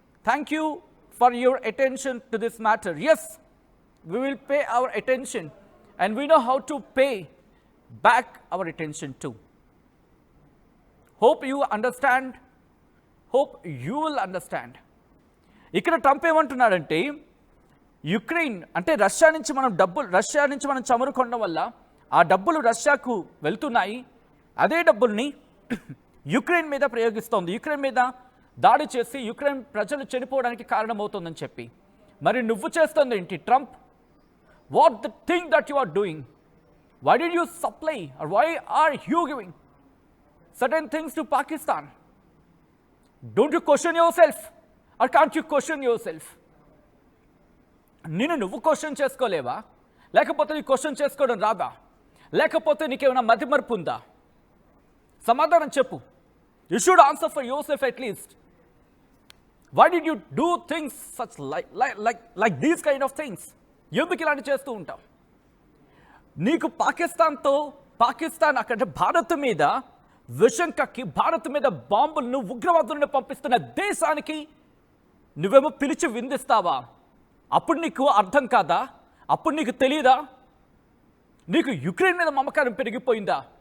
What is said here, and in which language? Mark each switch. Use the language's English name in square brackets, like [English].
[English] Thank you for your attention to this matter. Yes, we will pay our attention. And we know how to pay back our attention too. Hope you understand. Hope you will understand. [Telugu] ఇక్కడ Trump ఏమంటున్నాడంటే, Ukraine అంటే Russia నుంచి మనం చమురు కొనడం వల్ల ఆ డబ్బులు రష్యాకు వెళ్తున్నాయి. అదే డబ్బుల్ని యుక్రెయిన్ మీద ప్రయోగిస్తోంది, యుక్రెయిన్ మీద దాడి చేసి యుక్రెయిన్ ప్రజలు చనిపోవడానికి కారణమవుతుందని చెప్పి. మరి నువ్వు చేస్తుంది ఏంటి Trump? [English] What the thing that you are doing? Why did you supply, or why are you giving certain things to Pakistan? Don't you question yourself, or can't you question yourself? [Telugu] నువ్వు question చేసుకోలేవా? లేకపోతే నీ question చేసుకోవడం రాదా? లేకపోతే నీకేమైనా మతిమరుపు ఉందా? సమాధానం చెప్పు. [English] You should answer for yourself at least. Why did you do things such like these kind of things? [Telugu] ఎందుకు ఇలాంటి చేస్తూ ఉంటాం? నీకు పాకిస్తాన్ అక్కడ భారత్ మీద విషం కక్కి భారత్ మీద బాంబులను ఉగ్రవాదులను పంపిస్తున్న దేశానికి నువ్వేమో పిలిచి విందిస్తావా? అప్పుడు నీకు అర్థం కాదా? అప్పుడు నీకు తెలియదా? నీకు యుక్రెయిన్ మీద మమకారం పెరిగిపోయిందా?